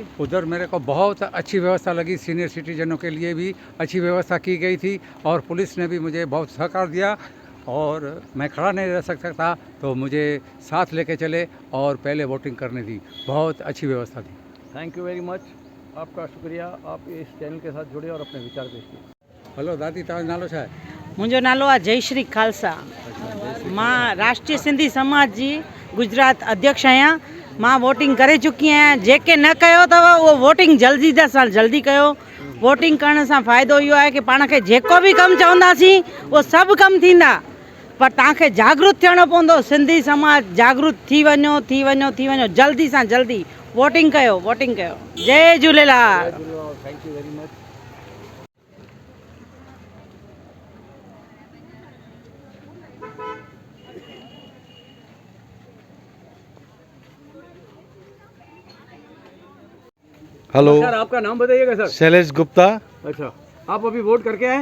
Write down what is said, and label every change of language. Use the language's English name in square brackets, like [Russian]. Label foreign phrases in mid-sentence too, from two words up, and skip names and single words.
[Hindi] उधर मेरे को बहुत अच्छी व्यवस्था लगी, सीनियर सिटीजनों के लिए भी अच्छी व्यवस्था की गई थी, और पुलिस ने भी मुझे बहुत सहकार दिया, और मैं खड़ा नहीं रह सकता था तो मुझे साथ लेके चले और पहले वोटिंग करने दी। बहुत अच्छी व्यवस्था थी। [English] Thank you very much, [Hindi] आपका शुक्रिया। आप इस चैनल के साथ जुड़े और अपने विचार पेश किए। [Sindhi] हेलो दादी, तव्हांजो नालो छा आहे? मुंहिंजो नालो आहे जयश्री खालसा। मां राष्ट्रीय सिंधी समाज जी गुजरात अध्यक्ष आहियां। मां वोटिंग करे चुकी आहियां। जेके न कयो अथव उहो वोटिंग जल्दी सां जल्दी कयो। वोटिंग करण सां फ़ाइदो इहो आहे कि पाण खे जेको बि कमु चवंदासीं उहो सभु कमु थींदा, पर तव्हांखे जागरूक थियणो पवंदो। सिंधी समाज जागरूक थी वञो, थी वञो, थी वञो। जल्दी सां जल्दी वोटिंग कयो, वोटिंग कयो। जय झूलेलाल। [English] Thank you very much. [Hindi] हेलो सर, आपका नाम बताइएगा सर। शैलेश गुप्ता। अच्छा, आप अभी वोट करके आए?